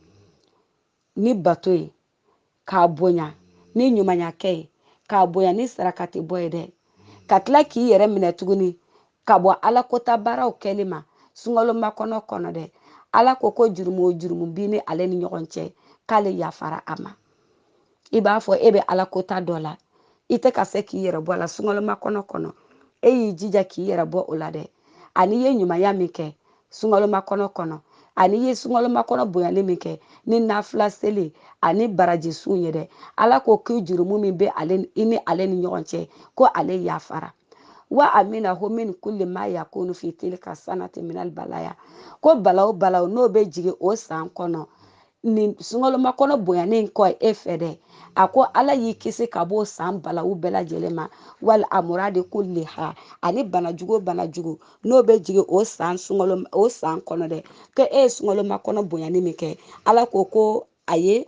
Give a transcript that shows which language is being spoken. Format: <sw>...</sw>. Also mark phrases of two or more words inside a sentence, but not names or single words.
<bm>ni bato ye k'a bonya ni ɲumanya kɛ ye k'a bonya ni sarakati bɔ ye dɛ ka tila k'i yɛrɛ minɛ tuguni ka bɔ ala kota baaraw kɛli ma sungaloma kɔnɔ dɛ ala ko jurumu o jurumu bi ni ale ni ɲɔgɔn cɛ k'ale yafara a ma i b'a fɔ e bɛ ala kota dɔ la i tɛ ka se k'i yɛrɛ bɔ a la sungaloma kɔnɔ e y'i jija k'i yɛrɛ bɔ o la dɛ ani ye ɲumanya min kɛ sungaloma kɔnɔ ani ye sungaloma kɔnɔ bonyali min kɛ ni nafila seli ani baraji sun ye dɛ ala ko k'i jurumu min bɛ i ni ale ni ɲɔgɔn cɛ ko ale yafara</bm> <ar>وأمنه من كل ما يكون في تلك السنة من البلايا</ar> <bm>ko balaw n'o bɛ jigin o san kɔnɔ ni sungaloma kɔnɔ bonyanen kɔ e fɛ dɛ a ko ala y'i kisi ka bɔ san balawu bɛɛ lajɛlen ma</bm> <ar>والأمراض كلها</ar> <bm>ani banajugu n'o bɛ jigin o san kɔnɔ dɛ ko e ye sungaloma kɔnɔ bonyanen min kɛ ala ko a ye</bm>